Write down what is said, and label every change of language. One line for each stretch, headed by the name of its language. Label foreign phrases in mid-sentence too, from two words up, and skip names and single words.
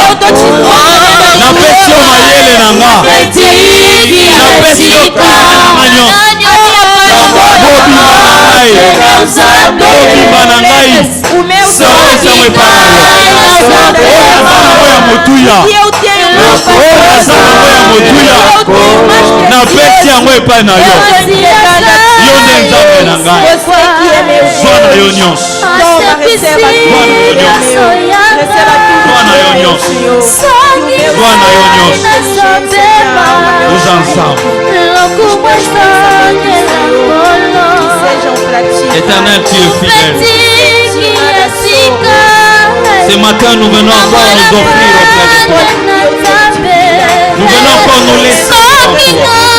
Lingala: Napesi yo mayele na nga. Napesi yo kanga nyonso. Mobimba na ngai. Mobimba na ngai.
Portuguese: O meu
Lingala: Napesa mo epai na yo. Oyo aza nango ya motuya.
Portuguese: que eu tenho
Lingala: Oyo aza nango ya motuya napesi yango epai na yo. Yo nde nzambe na ngai. Zwa na yo nyonso. Zwa na yo nyonso. Zwa na yo nyonso.
French: Nous ensemble. Éternel, tu es fidèle. Ce matin, nous venons encore nous offrir auprès de toi. Nous venons encore nous laisser en toi.